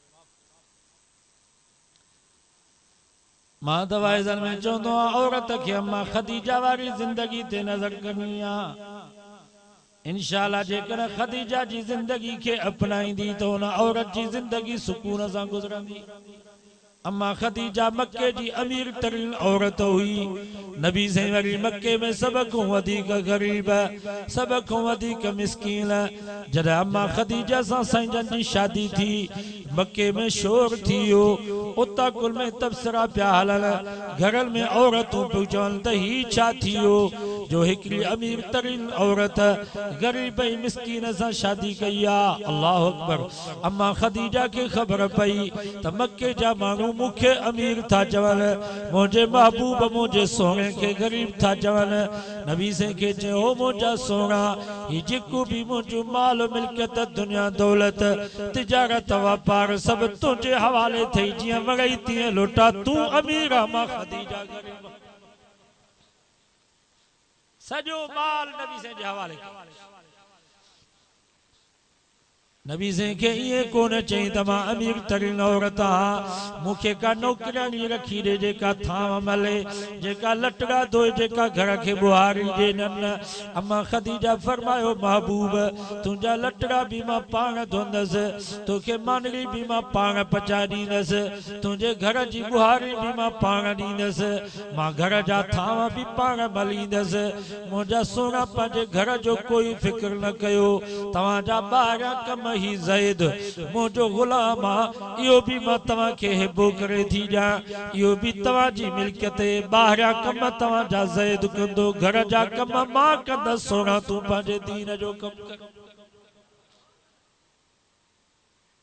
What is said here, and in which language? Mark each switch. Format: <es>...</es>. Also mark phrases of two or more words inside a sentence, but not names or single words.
<sd>मां दवाइज़न में चवंदो आहियां औरत खे अम्मा ख़दीजा वारी ज़िंदगी ते नज़र करनी आहे। इंशाअल्लाह जेकर ख़दीजा जी ज़िंदगी के अपनाईंदी तो उन औरत जी ज़िंदगी सुकून सां गुज़रंदी। अम्मा ख़दीजा मक्के जी अमीर तरीन औरत हुई। नबी से वरी मक्के में सब को वधिक गरीब सब को वधिक मिस्कीन जॾहिं अम्मा ख़दीजा सां साईं जी शादी थी मक्के में शोर थियो उता कुल में तबसरा पिया हलन घरन में औरतूं पियूं चवनि त ही छा थियो जो हिकिड़ी अमीर तरीन औरत गरीब ऐं मिस्कीन सां शादी कई आहे।</sd> <ar>الله أكبر.</ar> <sd>अम्मा ख़दीजा खे ख़बर पई त मक्के जा माण्हू मुखे अमीर था चवनि मुझे महबूब मुझे सोने के गरीब था चवनि। नबी से के चयो मुझा सोना ये जेको भी मुझो माल मिल्कियत दुनिया दौलत तिजारत वापार सब तुझे हवाले थई जियां वगई तीअं लोटा तू अमीर आ मां ख़दीजा गरीब। सजो माल नबी से जे हवाले नबी से के ये कोन चई त मां अमीर तरीन औरत हाँ मुखे का नौकरानी रखी दे जेका थाम मले जेका लटड़ा धोए जेका घर के बुहारी दे नन। अम्मा ख़दीजा फरमायो महबूब तुझा लटड़ा भी मां पान धोंदस तोखे मानड़ी भी मां पान पचा दींदस तुझे घर जी बुहारी भी मां पान दींदस मां घर जा थाम भी पान मलींदस मुझा सोना पंहिंजे घर जो कोई फिक्र न कयो तव्हां जा ॿार कम ही ज़ैद मुझो गुलाम आ यो भी मां तव्हां के हिबो करे थी जा यो भी तव्हां जी मिल्कियत ॿाहिरियां कम तव्हां जा ज़ैद कंदो घर जा कम मां कंदसि सोना तूं पंहिंजे दीन जो कम कर।</sd>